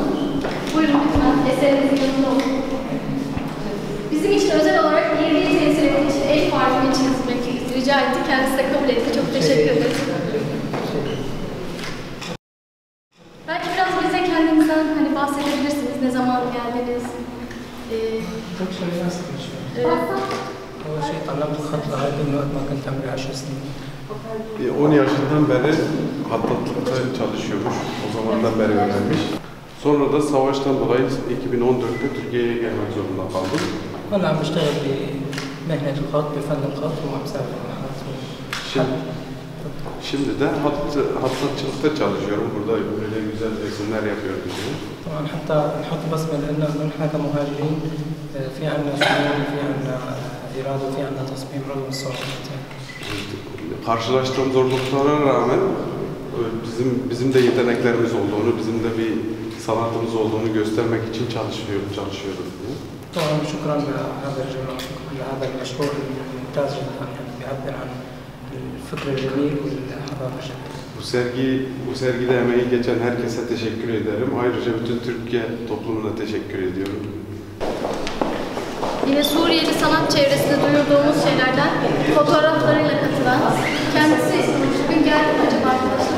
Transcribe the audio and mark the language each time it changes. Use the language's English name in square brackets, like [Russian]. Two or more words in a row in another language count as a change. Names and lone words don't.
[Turkish] Buyurun lütfen, eserinizin yanında olun. Bizim için özel olarak yerliği temsil ettiği için el farkını çizmek rica etti. Kendisi de kabul etti. Çok teşekkür ederim. Belki biraz bize kendinizden bahsedebilirsiniz. Ne zaman geldiniz? Çok söylemez [Arabic] أول شيء طلبت الخط لغاية من وقت ما كنت عمري 10 سنين. [Turkish] 10 yaşından beri hattatlıkta çalışıyormuş. O zamandan beri öğrenmiş. Sonra da savaştan dolayı 2014'te Türkiye'ye gelmek zorunda kaldım. [Arabic] هلا عم بشتغل بمهنة الخط بفن الخط وعم بسافر [Turkish] Şimdi de hattatçılıkta çalışıyorum. Burada böyle güzel resimler yapıyorum. [Arabic] طبعا حتى نحط بصمة لأنه نحن كمهاجرين في عنا شمول في عنا إرادة في عنا تصميم رغم الصعوبات. [Turkish] Karşılaştığım zorluklara rağmen bizim de yeteneklerimiz olduğunu, bizim de bir sanatımız olduğunu göstermek için çalışıyoruz. [Arabic] طبعا شكرا لهذا الجمع شكرا لهذا المشروع الممتاز جدا يعني بيعبر عن الفكر الجميل والحضارة الجميلة. [Turkish] Bu sergide emeği geçen herkese teşekkür ederim. Ayrıca bütün Türkiye toplumuna teşekkür ediyorum. Yine Suriyeli sanat çevresinde duyurduğumuz şeylerden fotoğraflarıyla katılan, kendisi bugün geldi mi acaba arkadaşlar?